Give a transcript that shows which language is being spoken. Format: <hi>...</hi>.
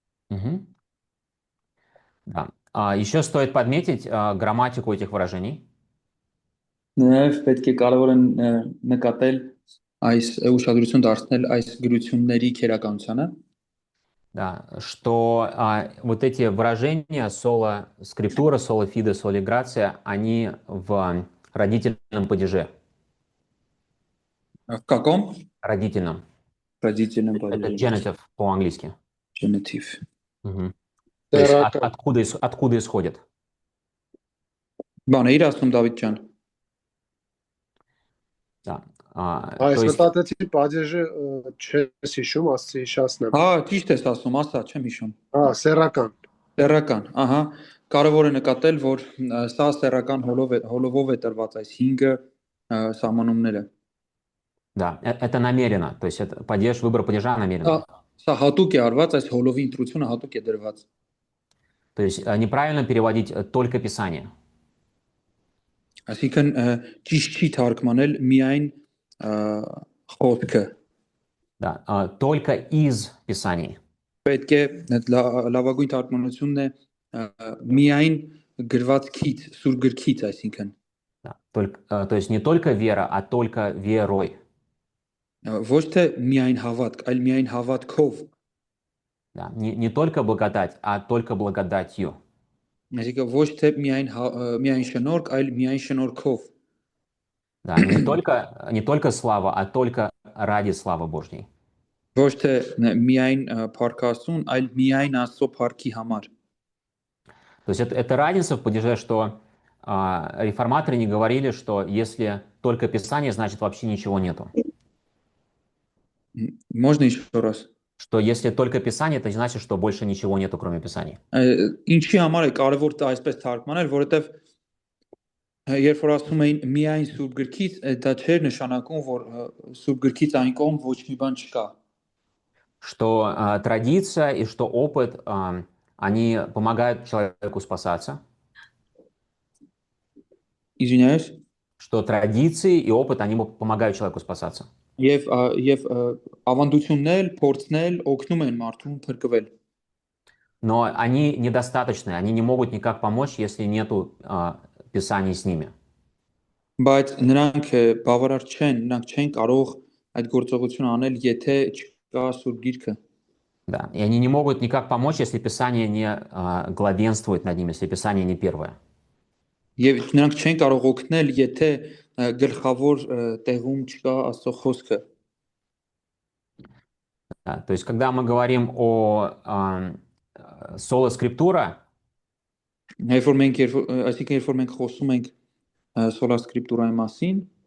<ru>Мгм. Да. Еще стоит подметить грамматику этих выражений.</ru> <hy>Նաև պետք է կարևոր են նկատել այս ուշադրություն դարձնել այս գրությունների քերականությանը,</hy> <ru>Да, что вот эти выражения соло скриптура, соло фиде, соли грация, они в родительном падеже. каком Родительном. родительном Это падеже genitive по-английски.</ru> <en>genitive։</en> <ru>Мгм. То есть откуда исходит?</ru> <hy>Բան է իր ասում Դավիթ ջան։</hy> <ru>Да.</ru> <hy>Այս</hy> <ru>То есть,</ru> <hy>մտածեցի падежը չես հիշում, ասացի հիշացնեմ։ Հա, ճիշտ ես ասում, ասա, չեմ հիշում։ Հա, սեռական։ Սեռական, ահա, կարևոր է նկատել, որ սա սեռական հոլովով է տրված այս 5 սահմանումները։</hy> <ru>да, это намеренно. То есть это падеж, выбор падежа намеренный.</ru> <hy>Սա հատուկ է արված, այս հոլովի ընտրությունը հատուկ է դրված։</hy> <ru>То есть неправильно переводить только Писание.</ru> <hy>Այսինքն ճիշտ չի թարգմանել միայն խոսքը։</hy> <ru>Да, только из Писаний.</ru> <hy>Պետք է լավագույն թարգմանությունն է միայն գրվածքից, սուր գրքից, այսինքն</hy> <ru>Да, то есть не только вера, а только верой.</ru> <hy>ոչ թե միայն հավատք, այլ միայն հավատքով։</hy> <ru>Да, не только благодать, а только благодатью.</ru> <hy>Այսինքն ոչ թե միայն շնորհք, այլ միայն շնորհքով։</hy> <ru>Да, не только слава, а только ради славы Божьей.</ru> <hy>Ոչ թե միայն փառքաստուն, այլ միայն Աստծո փառքի համար։</hy> <ru>То есть это разница в падеже, что реформаторы не говорили, что если только Писание, значит вообще ничего нету. Можно еще раз։ Что если только Писание, это не значит, что больше ничего нету, кроме Писаний.</ru> <hy>Ինչի համար է կարևոր դա այսպես թարգմանել, որովհետև երբ որ ասում էին միայն սուրբ գրքից, դա չէր նշանակում, որ սուրբ գրքից այն կողմ ոչ մի բան չկա։</hy> <ru>Что традиция и что опыт, они помогают человеку спасаться. Извиняюсь։ Что традиции и опыт, они помогают человеку спасаться.</ru> <hy>Եվ ավանդություններ, փորձնել օգնում են մարդուն փրկվել։</hy> <ru>Но они недостаточны, они не могут никак помочь, если нету Писаний с ними.</ru> <hy>Բայց նրանք բավարար չեն, նրանք չեն կարող այդ գործողությունը անել, եթե չկա սուրբ գիրքը։</hy> <ru>Да. И они не могут никак помочь, если Писание не главенствует над ними, если Писание не первое.</ru> <hy>Եվ նրանք չեն կարող օգնել, եթե գլխավոր տեղում չկա Աստծո խոսքը։</hy> <ru>Да. То есть, когда мы говорим о соло скриптура,</ru> <hy>Այսինքն երբ որ մենք խոսում ենք sola scriptura-ի մասին,</hy>